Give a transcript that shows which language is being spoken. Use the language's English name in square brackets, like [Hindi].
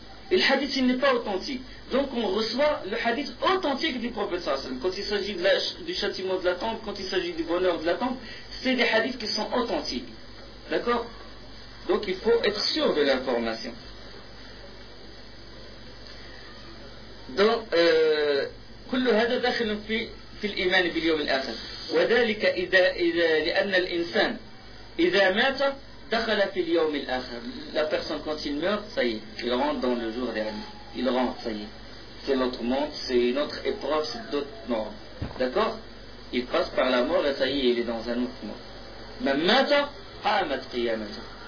[French] Et le hadith, il n'est pas authentique. Donc on reçoit le hadith authentique du prophète sallallahu alayhi wa sallam. Quand il s'agit du châtiment de la tombe, quand il s'agit du bonheur de la tombe, c'est des hadiths qui sont authentiques. D'accord ? Donc il faut être sûr de l'information. [Arabic] Donc, كل هذا داخل في الإيمان باليوم الآخر. وذلك إذا لأن الإنسان إذا مات دخل في اليوم الآخر. [French] La personne quand il meurt, ça y est, il rentre dans le jour dernier. Il rentre, ça y est. C'est notre monde, c'est une autre épreuve, c'est d'autres normes. D'accord ? Il passe par la mort et ça y est, il est dans un autre monde. Mais maintenant, Hamad Qiyamata.